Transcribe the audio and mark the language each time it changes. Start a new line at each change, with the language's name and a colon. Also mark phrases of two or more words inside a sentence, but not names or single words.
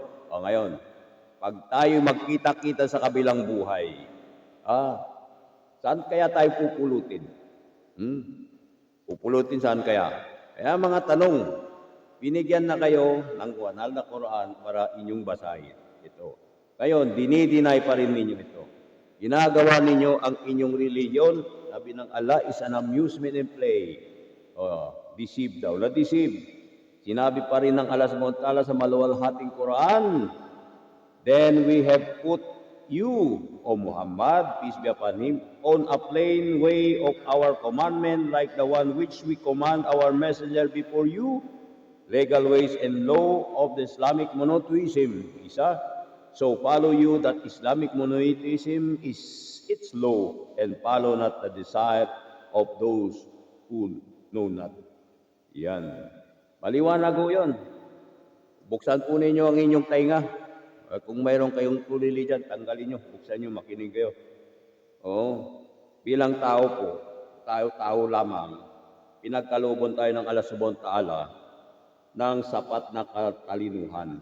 Filipino: O ngayon, pag tayo magkita-kita sa kabilang buhay, saan kaya tayo pupulutin? Pupulutin saan kaya? Kaya mga tanong, binigyan na kayo ng banal na Quran para inyong basahin. Ito. Ngayon, dinidinay pa rin ninyo ito. Ginagawa ninyo ang inyong religion, sabi ng Allah,
English: is an amusement and play. Deceive
Filipino: daw. Na-deceive. Sinabi pa rin ng Allah
Arabic: سبحانه وتعالى
Filipino: sa maluwalhating Quran,
English: then we have put you, O Muhammad, peace be upon him, on a plain way of our commandment, like the one which we command our messenger before you, legal ways and law of the Islamic monotheism. Isa, so follow you that Islamic monotheism is its law, and follow not the desire of those who know not.
Filipino: Yan. Maliwanag ho yun. Buksan po ninyo ang inyong tainga. Kung mayroon kayong tulili dyan, tanggalin nyo. Buksan nyo, makinig kayo. Oo. Bilang tao po, tao lamang, pinagkalooban tayo ng Allah
Arabic: سبحانه وتعالى
Filipino: ng sapat na katalinuhan.